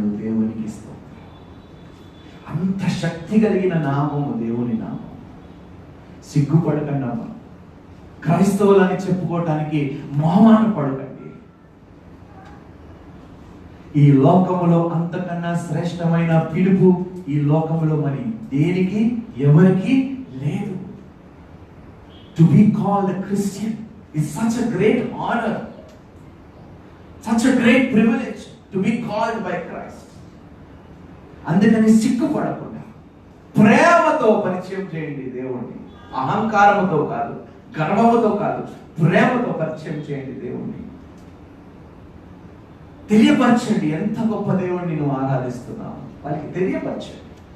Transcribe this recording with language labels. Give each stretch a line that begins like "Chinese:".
Telugu: దేవునికి స్తోత్రం. అంత శక్తి కలిగిన నామము దేవుని నామం. సిగ్గుపడకండి అమ్మ. క్రైస్తవులని చెప్పుకోవటానికి మొహమాట పడకండి. ఈ లోకములో అంతకన్నా శ్రేష్టమైన పిలుపు ఈ లోకములో మరి దేనికి ఎవరికి లేదు.
English: To be called a Christian is such a great honor, such a great privilege to be called by Christ.
Telugu: అందుకని సిగ్గుపడకుండా ప్రేమతో పరిచయం చేయండి దేవుణ్ణి. అహంకారముతో కాదు, గర్వముతో కాదు, ప్రేమతో పరిచయం చేయండి దేవుణ్ణి. తెలియపరచండి ఎంత గొప్ప దేవుణ్ణి నువ్వు ఆరాధిస్తున్నావు, వాళ్ళకి తెలియపరచండి.